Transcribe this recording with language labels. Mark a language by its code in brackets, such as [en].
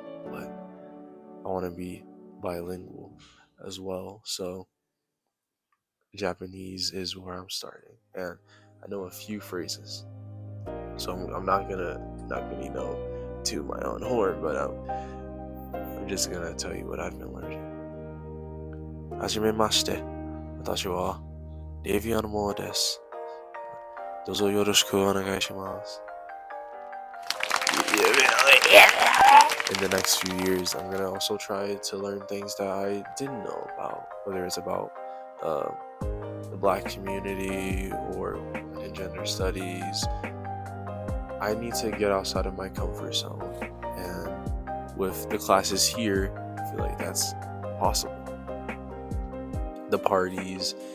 [en] But I want to be bilingual as well. So Japanese is where I'm starting. And I know a few phrases. So I'm not gonna to my own horn, but I'm just gonna tell you what I've been learning. [ja] はじめまして。私はレビアンモーです。どうぞよろしくお願いします。 [en] In the next few years, I'm gonna also try to learn things that I didn't know about, whether it's about the Black community or in gender studies. I need to get outside of my comfort zone, and with the classes here, I feel like that's possible. The parties.